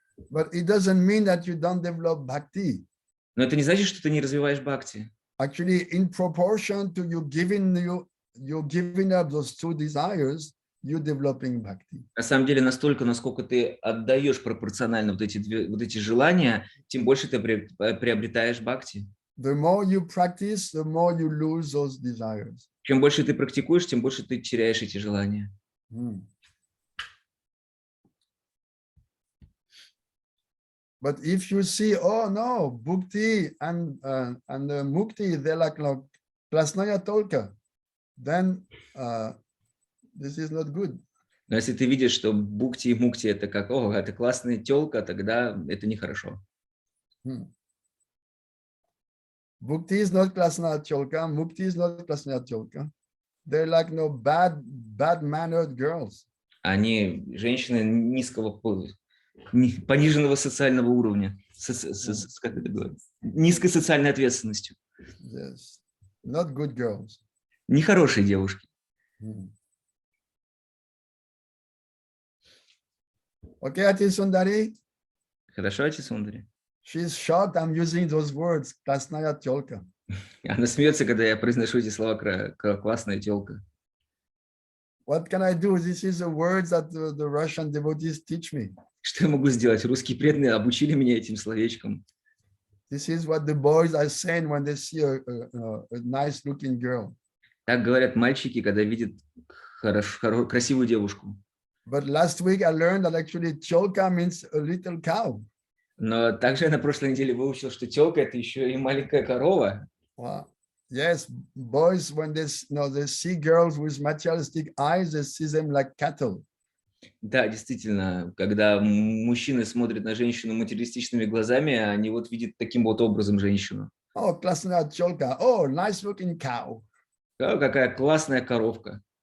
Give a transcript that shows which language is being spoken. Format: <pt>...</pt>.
<en>But it doesn't mean that you don't develop bhakti.</en> <ru>Но это не значит, что ты не развиваешь бхакти.</ru> <en>Actually, in proportion to you giving up those two desires, you're developing bhakti.</en> <ru>На самом деле, настолько, насколько ты отдаешь пропорционально вот эти желания, тем больше ты приобретаешь бхакти.</ru> <en>The more you practice, the more you lose those desires.</en> <ru>Чем больше ты практикуешь, тем больше ты теряешь эти желания.</ru> <en>But if you see, oh no, bhakti and mukti, they're like</en> <ru>klasnaya tolka,</ru> <en>then this is not good.</en> <ru>Но если ты видишь, что бхакти и мукти это как, это классная тёлка, тогда это нехорошо.</ru> <en>Bhakti is not</en> <ru>klasnaya tolka,</ru> <en>mukti is not klasnaya tolka. They're like bad-mannered girls.</en> <ru>Они женщины низкого пониженного социального уровня, как это говорят, низкой социальной ответственностью.</ru> <en>Yes, not good girls.</en> <ru>Нехорошие девушки.</ru> <en>Okay, Ati Sundari?</en> <ru>Хорошо, Ати Сундари?</ru> <en>She's shocked I'm using those words,</en> <ru>klasnaya tolka. Она смеется, когда я произношу эти слова «классная тёлка».</ru> <en>What can I do? This is the words that the Russian devotees teach me.</en> <ru>Что я могу сделать? Русские преданные обучили меня этим словечком.</ru> <en>This is what the boys are saying when they see a nice-looking girl.</en> <ru>Так говорят мальчики, когда видят красивую девушку.</ru> <en>But last week I learned that actually cholka means a little cow.</en> <ru>Но также я на прошлой неделе выучил, что тёлка – это еще и маленькая корова.</ru> <en>Wow. Yes, boys, when they see girls with materialistic eyes, they see them like cattle.</en> <ru>Да, действительно, когда мужчины смотрят на женщину материалистичными глазами, они вот видят таким вот образом женщину.</ru> <en>Oh,</en> <ru>классная тёлка.</ru> <en>Oh, nice-looking cow.</en> <ru>Какая классная коровка.</ru>